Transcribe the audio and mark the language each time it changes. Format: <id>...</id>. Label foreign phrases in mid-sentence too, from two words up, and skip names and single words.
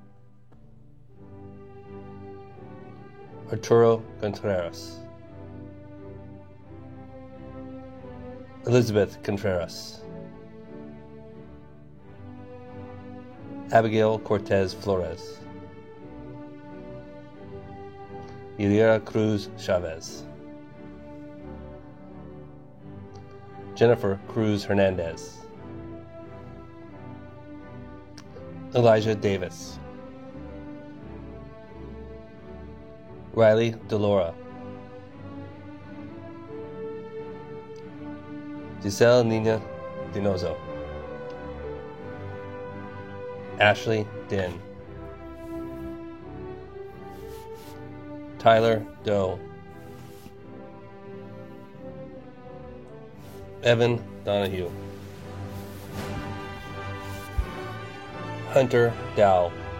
<en>Arturo Contreras, Elizabeth Contreras, Abigail Cortez Flores, Ilira Cruz Chavez, Jennifer Cruz Hernandez, Elijah Davis, Riley Delora, Giselle Nina Dinozo, Ashley Din, Tyler Doe, Evan Donahue, Hunter Dow,</en>